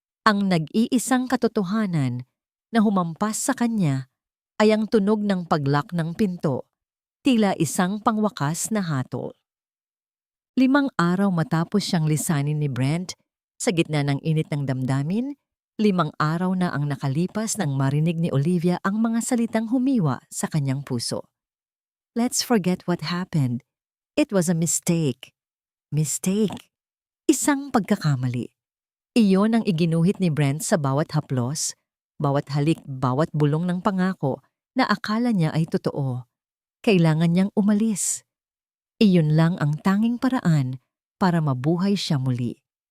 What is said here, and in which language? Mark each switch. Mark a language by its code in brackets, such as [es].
[tl] Ang nag-iisang katotohanan na humampas sa kanya ay ang tunog ng paglock ng pinto, tila isang pangwakas na hatol. 5 araw matapos siyang lisanin ni Brent, sa gitna ng init ng damdamin, 5 araw na ang nakalipas nang marinig ni Olivia ang mga salitang humiwa sa kanyang puso. [en] Let's forget what happened. It was a mistake. Mistake. [tl] Isang pagkakamali. Iyon ang iginuhit ni Brent sa bawat haplos, bawat halik, bawat bulong ng pangako na akala niya ay totoo. Kailangan niyang umalis. Iyon lang ang tanging paraan para mabuhay siya muli.